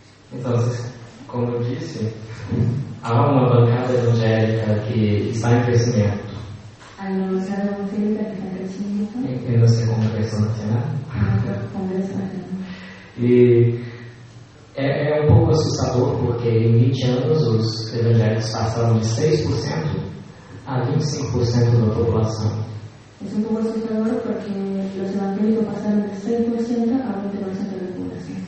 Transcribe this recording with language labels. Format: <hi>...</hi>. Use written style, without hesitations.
<pt>Então, como eu disse, há uma bancada evangélica que está em crescimento.</pt> <es>Hay una bancada evangélica que está en crecimiento. En nuestro Congresso Nacional.</es> <pt>Congresso Nacional. E é um pouco assustador porque em 20 anos os evangélicos passaram de 6% a 25% da população.</pt> <es>Es un poco asustador porque los evangélicos pasaron de 6% a 20% de la población.</es>